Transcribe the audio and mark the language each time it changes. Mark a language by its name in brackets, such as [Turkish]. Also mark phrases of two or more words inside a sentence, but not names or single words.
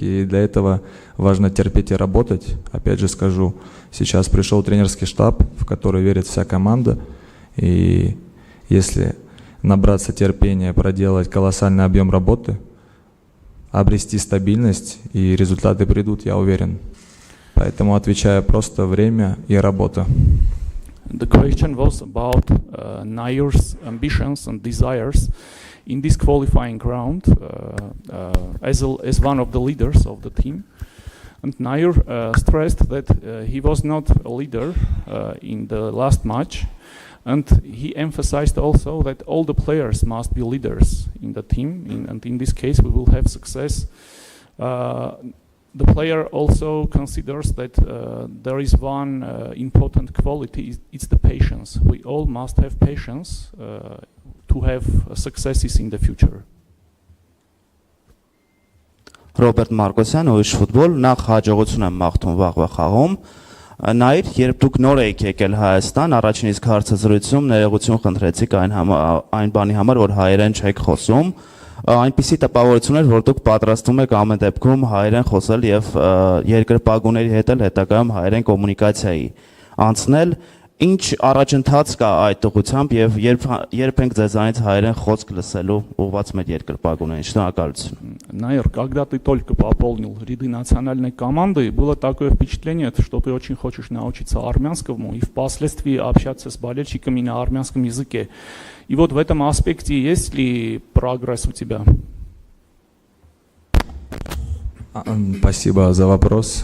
[Russian] И для этого важно терпеть и работать. Опять же скажу, сейчас пришел тренерский штаб, в который верит вся команда. И если набраться терпения, проделать колоссальный объем работы, обрести стабильность, и результаты придут, я уверен. Поэтому отвечаю просто время и работа. [English] The question was about Nair's ambitions and desires in this qualifying round as one of the leaders of the team. And Nair stressed that he was not a leader in the last match. And he emphasized also that all the players must be leaders in the team, and in this case we will have success. The player also considers that there is one important quality, it's the patience. We all must have patience to have successes in the future. [Armenian] Ռոբերտ Մարկոսյան, Ուղիղ ֆուտբոլ, նախ հաջողություն եմ մաղթում վաղվա խաղում։ Նաիր, երբ դուք նոր եք եկել Հայաստան, առաջին իսկ հարցազրույցում ներողություն խնդրեցիք այն բանի համար, որ հայերեն չեք խոսում, այնպիսի տպավորություն էր, որ դուք պատրաստվում եք ամեն դեպքում հայերեն խոսել եւ երկրպագուների հետ էլ հետագայում հայերեն կոմունիկացիայի անցնել, ինչ առաջընթաց кա այդ ուղղությամբ եւ երբ ենք ձեզանից հայերեն խոսք լսելու ուղղված մեր երկրպագուներին։ Շնորհակալություն։ [Russian] Наир, когда ты только пополнил ряды национальной команды, было такое впечатление, что ты очень хочешь научиться армянскому и впоследствии общаться с болельщиками на армянском языке. И вот в этом аспекте есть ли прогресс у тебя? Спасибо за вопрос.